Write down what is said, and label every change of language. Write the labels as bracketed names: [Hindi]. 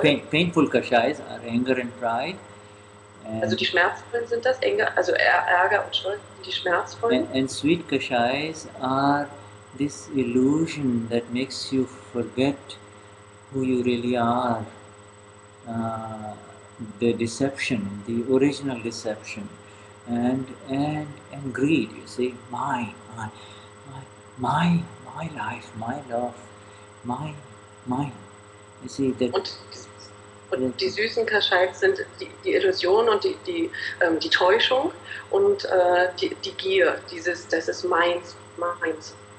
[English] Painful kashais are anger and pride. [German] Also die Schmerzvollen sind das, Ärger und Stolz sind die Schmerzvollen. [English] And sweet kashais are this illusion that makes you forget who you really are, uh, the deception, the original deception, and greed. You see, my, my life, my love, my, mine. You see that. [German] Und die süßen Kaschalks sind die Illusion und die Täuschung und die Gier, das ist meins, meins.